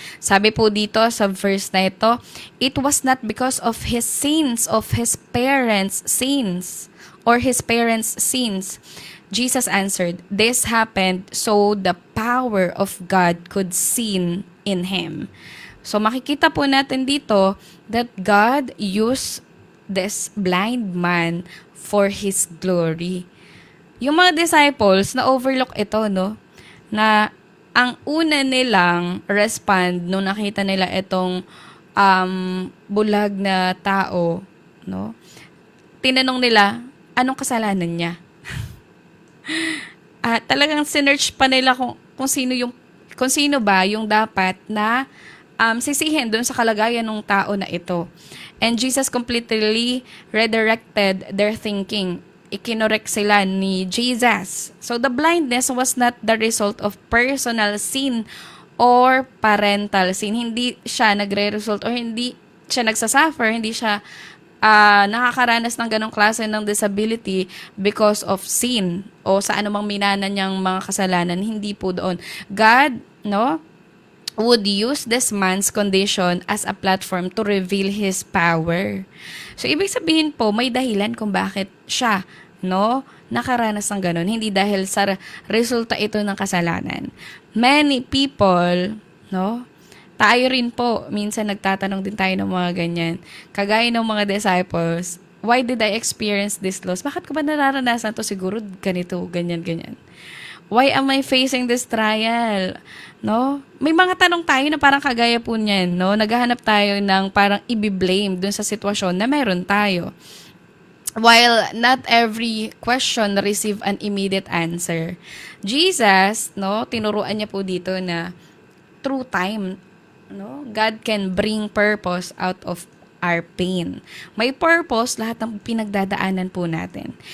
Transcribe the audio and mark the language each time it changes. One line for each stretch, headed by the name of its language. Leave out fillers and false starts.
Filipino: Sabi po dito sa verse na ito,
English: it was not because of his sins, of his parents' sins, or his parents' sins. Jesus answered, this happened so the power of God could sin in him. So
Filipino: makikita po natin dito
English: that God used this blind man for his glory.
Filipino: Yung mga disciples na overlook ito, no, na ang una nilang respond nung nakita nila itong bulag na tao no? Tinanong nila, anong kasalanan niya? At talagang sinearch pa nila kung sino ba yung dapat na sisihin doon sa kalagayan ng tao na ito.
English: And Jesus completely redirected their thinking.
Filipino: Ikinorek sila ni Jesus.
English: So the blindness was not the result of personal sin or parental sin.
Filipino: Hindi siya nagre-result or hindi siya nagsasuffer, hindi siya nakakaranas ng ganong klase ng disability
English: because of sin
Filipino: o sa anumang minana niyang mga kasalanan. Hindi po doon.
English: God, no, would use this man's condition as a platform to reveal His power.
Filipino: So, ibig sabihin po, may dahilan kung bakit siya, no, nakaranas ng ganon. Hindi dahil sa resulta ito ng kasalanan.
English: Many people,
Filipino: no, tayo rin po, minsan nagtatanong din tayo ng mga ganyan. Kagaya ng mga disciples,
English: why did I experience this loss?
Filipino: Bakit ko ba nararanasan to? Siguro ganito, ganyan, ganyan.
English: Why am I facing this trial?
Filipino: No? May mga tanong tayo na parang kagaya po niyan, no? Naghahanap tayo ng parang i-blame dun sa sitwasyon na meron tayo.
English: While not every question receive an immediate answer. Jesus, no,
Filipino: tinuruan niya po dito na
English: through time, no, God can bring purpose out of our pain.
Filipino: May purpose lahat ng pinagdadaanan po natin.